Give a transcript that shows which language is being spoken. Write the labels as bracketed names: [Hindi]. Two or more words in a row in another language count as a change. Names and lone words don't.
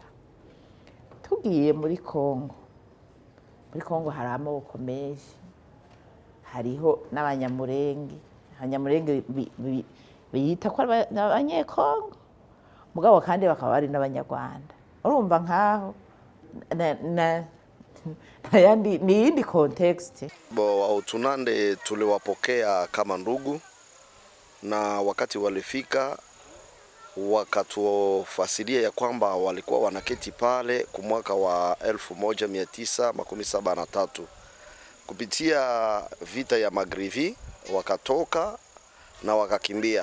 [Kinyarwanda] Tugiye muri Kongo hari amoko menshi, hariho n'abanyamurenge. Abanyamurenge biyita ko ari abanyekongo, mugabo kandi bakaba ari n'abanyarwanda. Urumva nkaho ni yindi context. [Swahili] Wautunande tuliwapokea kama ndugu, na wakati walifika wakatufasilia ya kwamba walikuwa wanaketi pale kwa mwaka wa 1973 kupitia vita ya Magrivi, wakatoka na wakakimbia.